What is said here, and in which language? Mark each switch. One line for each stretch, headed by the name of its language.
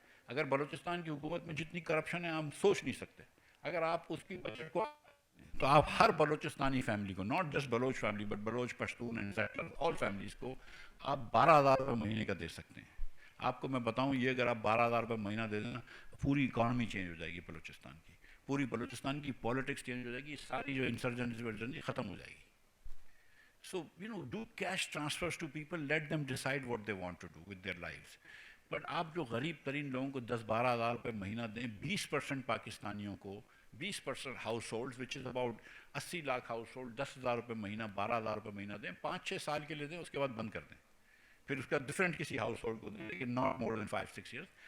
Urdu: اگر بلوچستان کی حکومت میں جتنی کرپشن ہے ہم سوچ نہیں سکتے. اگر آپ اس کی بجٹ کو, تو آپ ہر بلوچستانی فیملی کو,
English: not just Baloch family but Baloch, Pashtun and settler, all families
Urdu: کو آپ 12,000 روپے مہینے کا دے سکتے ہیں. آپ کو میں بتاؤں, یہ اگر آپ 12,000 روپے مہینہ دے دیں نا, پوری اکانومی چینج ہو جائے گی بلوچستان کی, پوری بلوچستان کی پالیٹکس چینج ہو جائے گی, ساری جو انسرجنسی ختم ہو جائے گی.
English: So, do cash transfers to people, let them decide what they want to do with their lives.
Urdu: But آپ جو غریب ترین لوگوں کو 10-12 ہزار روپے مہینہ دیں, 20% پاکستانیوں کو, 20% house hold
English: which is about
Urdu: 80 lakh house hold, 10,000 روپے مہینہ, 12,000 روپے مہینہ دیں, 5-6 سال کے لیے دیں, اس کے بعد بند کر دیں. پھر اس کا ڈفرینٹ کسی ہاؤس ہولڈ کو دیں, لیکن
English: Not more than 5-6 years.